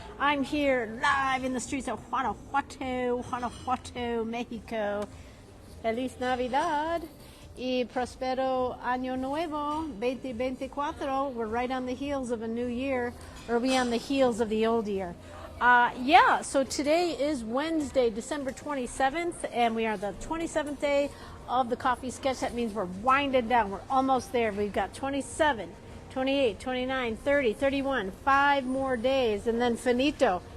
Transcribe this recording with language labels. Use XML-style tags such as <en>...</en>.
<en>I'm here live in the streets of Guanajuato, Mexico.</en> <es>Feliz Navidad y prospero año nuevo 2024.</es> <en>We're right on the heels of a new year, or are we on the heels of the old year? So today is Wednesday, December 27th, and we are the 27th day of the Coffee Sketch. That means we're winding down. We're almost there. We've got 27, 28, 29, 30, 31, 5 more days, and then finito.</en>